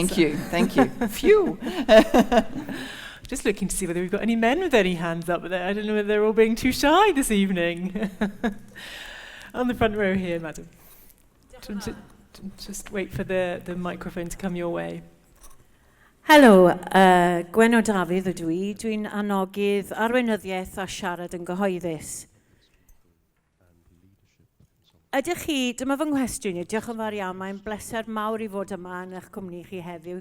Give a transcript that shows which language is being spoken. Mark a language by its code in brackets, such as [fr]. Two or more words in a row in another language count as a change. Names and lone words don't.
[en] Thank you. Phew. Just looking to see whether we've got any men with any hands up there. I don't know whether they're all being too shy this evening. On the front row here, madam. Just wait for the microphone to come your way. [cy] Helo, Gwen o Dafydd ydw i. Dwi'n anogydd arweinyddiaeth a siarad yn gyhoeddus. Ydych chi, dyma fy nghwestiwn i, diolch yn fawr iawn, mae'n bleser mawr i fod yma yn eich cwmni chi heddiw.